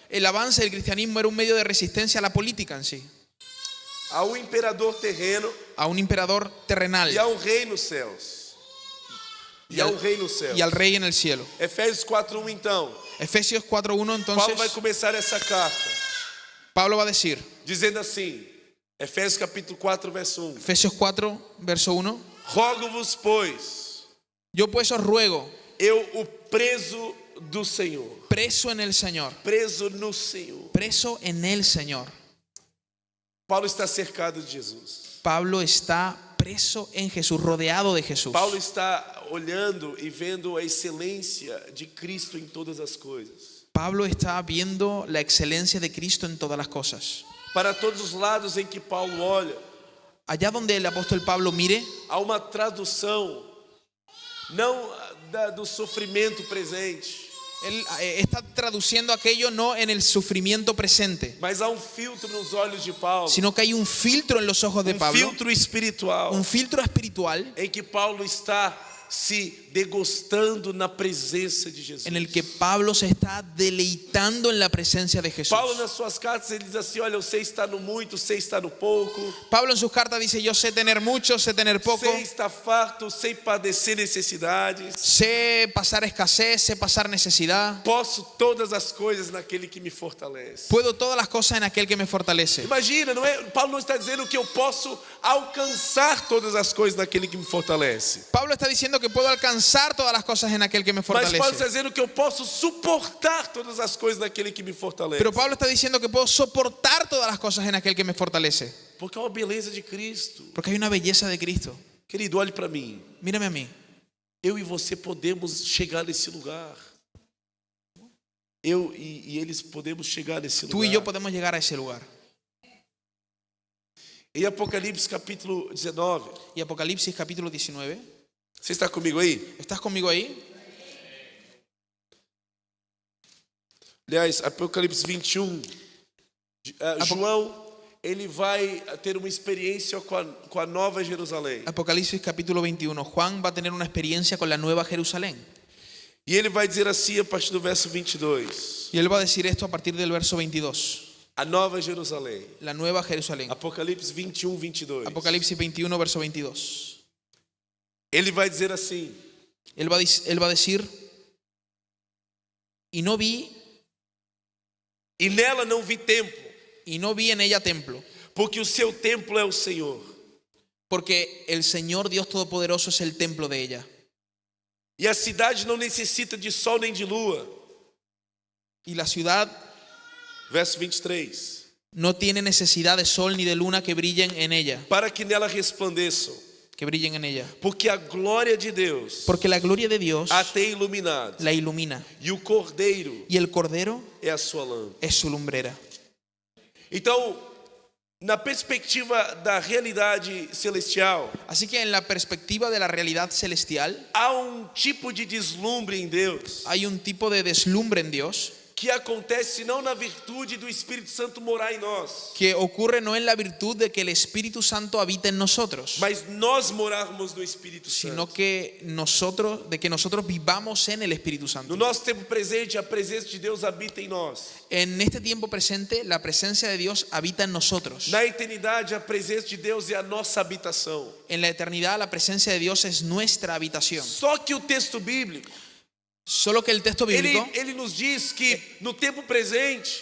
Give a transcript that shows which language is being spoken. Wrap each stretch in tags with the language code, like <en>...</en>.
<es>El avance del cristianismo era un medio de resistencia a la política en sí.</es> <pt>A imperador terreno.</pt> <es>A un emperador terrenal.</es> <pt>E a rei nos céus. E a rei nos céus.</pt> <es>Y al rey en el cielo.</es> <pt>Efésios 4:1 então.</pt> <es>Efesios 4:1 entonces.</es> <pt>Paulo vai começar essa carta.</pt> <es>Pablo va a decir.</es> <pt>Dizendo assim. Efésios capítulo 4, verso 1.</pt> <es>Efesios 4, verso 1.</es> <pt>Rogo-vos, pois.</pt> <es>Yo pues os ruego.</es> <pt>Eu, o preso do Senhor.</pt> <es>Preso en el Señor.</es> <pt>Preso no Senhor.</pt> <es>Preso en el Señor.</es> <pt>Paulo está cercado de Jesus.</pt> <es>Pablo está preso en Jesús, rodeado de Jesús.</es> <pt>Paulo está olhando e vendo a excelência de Cristo em todas as coisas.</pt> <es>Pablo está viendo la excelencia de Cristo en todas las cosas.</es> <pt>Para todos os lados em que Paulo olha,</pt> <es>allá donde el apóstol Pablo mire,</es> <pt>há uma tradução não do sofrimento presente.</pt> <es>Él está traduciendo aquello no en el sufrimiento presente,</es> <pt>mas há filtro nos olhos de Paulo,</pt> <es>sino que hay un filtro en los ojos de Pablo,</es> <pt>filtro espiritual,</pt> <es>un filtro espiritual</es> <pt>em que Paulo está se degustando na presença de Jesus.</pt> <es>En el que Pablo se está deleitando en la presencia de Jesús.</es> <pt>Paulo nas suas cartas ele diz assim, olha, eu sei estar no muito, sei estar no pouco.</pt> <es>Pablo en sus cartas dice, yo sé tener mucho, sé tener poco.</es> <pt>Sei estar farto, sei padecer necessidades.</pt> <es>Sé pasar escasez, sé pasar necesidad.</es> <pt>Posso todas as coisas naquele que me fortalece.</pt> <es>Puedo todas las cosas en aquel que me fortalece.</es> <pt>Imagina, não é? Paulo não está dizendo que eu posso alcançar todas as coisas naquele que me fortalece.</pt> <es>Pablo está diciendo que puedo alcanzar todas las cosas en aquel que me fortalece.</es> <pt>Mas Paulo está dizendo que eu posso suportar todas as coisas naquele que me fortalece.</pt> <es>Pero Pablo está diciendo que puedo soportar todas las cosas en aquel que me fortalece.</es> <pt>Porque há uma beleza de Cristo.</pt> <es>Porque hay una belleza de Cristo.</es> <pt>Querido, olhe para mim.</pt> <es>Mírame a mí.</es> <pt>Eu e você podemos chegar nesse lugar. Eu e eles podemos chegar nesse lugar.</pt> <es>Tú y yo podemos llegar a ese lugar.</es> <pt>Em Apocalipse capítulo 19.</pt> <es>Y Apocalipsis capítulo 19.</es> <pt>Você está comigo aí?</pt> <es>¿Estás conmigo ahí?</es> <pt>Aliás, Apocalipse 21. João, ele vai ter uma experiência com a Nova Jerusalém.</pt> <es>Apocalipsis capítulo 21. Juan va a tener una experiencia con la Nueva Jerusalén.</es> <pt>E ele vai dizer assim a partir do verso 22.</pt> <es>Y él va a decir esto a partir del verso 22.</es> <pt>A Nova Jerusalém.</pt> <es>La Nueva Jerusalén.</es> <pt>Apocalipse 21, 22.</pt> <es>Apocalipsis 21, verso 22.</es> <pt>Ele vai dizer assim.</pt> <es>Él va a decir, y no vi,</es> <pt>e nela não vi templo,</pt> <es>y no vi en ella templo,</es> <pt>porque o seu templo é o Senhor.</pt> <es>Porque el Señor Dios Todopoderoso es el templo de ella.</es> <pt>E a cidade não necessita de sol nem de lua.</pt> <es>Y la ciudad,</es> <pt>verso 23,</pt> <es>no tiene necesidad de sol ni de luna que brillen en ella.</es> <pt>Para que nela resplandeçam.</pt> <es>Que brillen en ella.</es> <pt>Porque a glória de Deus.</pt> <es>Porque la gloria de Dios</es> <pt>a tem iluminado.</pt> <es>La ilumina.</es> <pt>E o cordeiro.</pt> <es>Y el cordero</es> <pt>é a sua lâmpada.</pt> <es>Es su lumbrera.</es> <pt>Então, na perspectiva da realidade celestial,</pt> <es>así que en la perspectiva de la realidad celestial,</es> <pt>há tipo de deslumbre em Deus.</pt> <es>Hay un tipo de deslumbre en Dios</es> <pt>que acontece não na virtude do Espírito Santo morar em nós,</pt> <es>que ocurre no en la virtud de que el Espíritu Santo habita en nosotros,</es> <pt>mas nós morarmos no Espírito</pt> <es>sino</es> <pt>Santo.</pt> <es>que nosotros vivamos en el Espíritu</es> <pt>No</pt> <es>Santo.</es> <pt>nosso tempo presente, a presença de Deus habita em nós.</pt> <es>En este tiempo presente, la presencia de Dios habita en nosotros.</es> <pt>Na eternidade, a presença de Deus é a nossa habitação.</pt> <es>En la eternidad, la presencia de Dios es nuestra habitación.</es> <pt>Só que o texto bíblico,</pt> <es>Solo que el texto bíblico,</es> <pt>ele nos diz que no tempo presente,</pt>